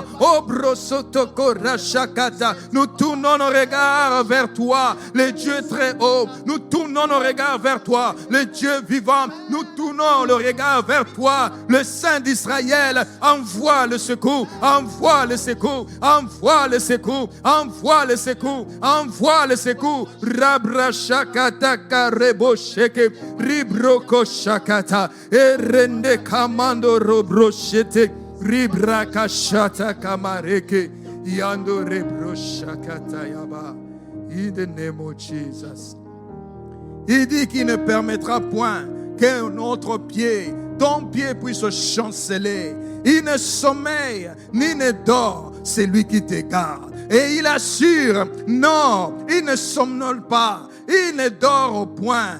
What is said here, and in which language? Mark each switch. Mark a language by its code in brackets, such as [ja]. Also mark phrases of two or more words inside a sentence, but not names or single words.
[fr] Oh brosotoko rachakata, nous tournons nos regards vers toi, le Dieu très haut. Nous tournons nos regards vers toi, le Dieu vivant. Nous tournons le regard vers toi, le Saint d'Israël. Envoie le secours, envoie le secours, envoie le secours, envoie le secours, envoie le secours. Rabrashakata rebosheke, ribroko shakata, erende kamando robroshete, ribrakashata kamareke, yando rebroshakata yaba. [en] In the name of Jesus. [fr] Il dit qu'il ne permettra point que notre pied, ton pied puisse chanceler. Il ne sommeille ni ne dort, c'est lui qui te garde. Et il assure, non, il ne somnole pas, il ne dort au point.